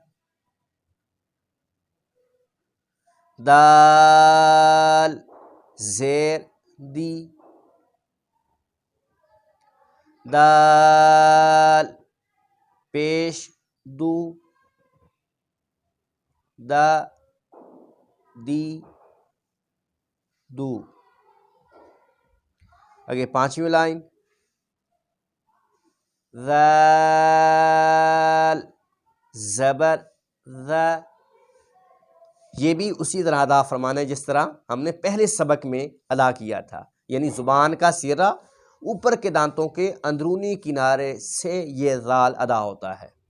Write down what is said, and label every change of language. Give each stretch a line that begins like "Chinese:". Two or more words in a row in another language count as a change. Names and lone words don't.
Urdu: دال زیر دی، دال پیش دو، دا دی دو۔ آگے پانچویں لائن ذال زبر ذا، یہ بھی اسی طرح ادا فرمانا ہے جس طرح ہم نے پہلے سبق میں ادا کیا تھا، یعنی زبان کا سیرہ اوپر کے دانتوں کے اندرونی کنارے سے یہ ذال ادا ہوتا ہے۔